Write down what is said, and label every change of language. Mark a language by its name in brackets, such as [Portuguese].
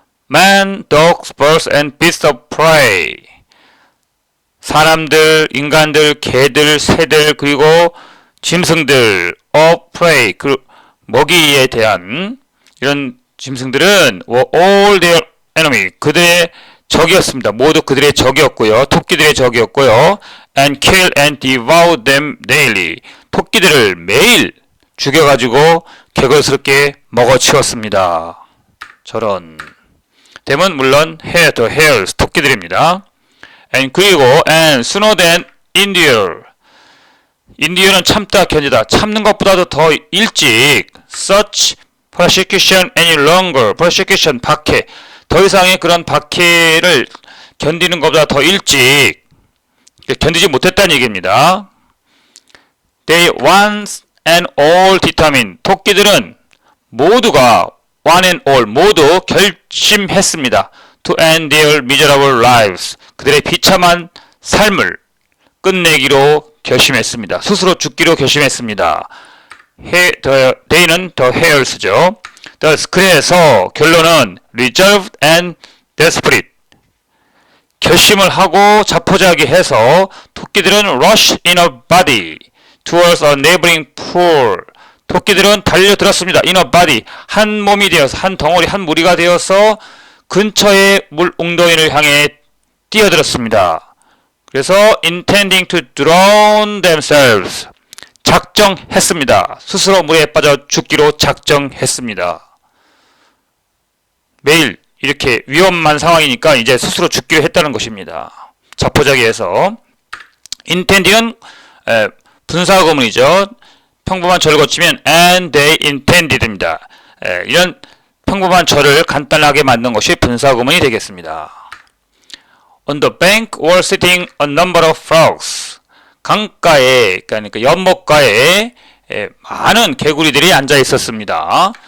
[English] Man, dogs, birds and beasts of prey [Korean] 사람들, 인간들, 개들, 새들, 그리고 짐승들, [English] of prey, [Korean] 그 먹이에 대한 이런 짐승들은 [English] all their enemy, [Korean] 그들의 적이었습니다. 모두 그들의 적이었고요. 토끼들의 적이었고요. [English] and kill and devour them daily. [Korean] 토끼들을 매일 죽여가지고 개걸스럽게 먹어치웠습니다. 저런. 댐은 물론 [English] the hares, [Korean] 토끼들입니다. [English] and [Korean] 그리고 [English] and sooner than endure. [Korean] endure는 참다, 견디다. 참는 것보다도 더 일찍 [English] such persecution any longer. [Korean] persecution, 박해. 더 이상의 그런 박해를 견디는 것보다 더 일찍 견디지 못했다는 얘기입니다. [English] They once and all determined. [Korean] 토끼들은 모두가 [English] one and all [Korean] 모두 결심했습니다. [English] To end their miserable lives. [Korean] 그들의 비참한 삶을 끝내기로 결심했습니다. 스스로 죽기로 결심했습니다. [English] they는 the hares죠. [Korean] 그래서 결론은 [English] resolved and desperate. [Korean] 결심을 하고 자포자기해서 토끼들은 [English] rush in a body towards a neighboring pool. [Korean] 토끼들은 달려들었습니다. [English] in a body. [Korean] 한 몸이 되어서, 한 덩어리, 한 무리가 되어서 근처의 물 웅덩이를 향해 뛰어들었습니다. 그래서 [English] intending to drown themselves. [Korean] 작정했습니다. 스스로 물에 빠져 죽기로 작정했습니다. 매일 이렇게 위험한 상황이니까 이제 스스로 죽기로 했다는 것입니다. 자포자기해서. intending은 분사구문이죠. 평범한 절을 거치면 [English] and they intended [Korean] 입니다. 이런 평범한 절을 간단하게 만든 것이 분사구문이 되겠습니다. [English] On the bank were sitting a number of frogs. [Korean] 강가에, 그러니까 연못가에 많은 개구리들이 앉아 있었습니다.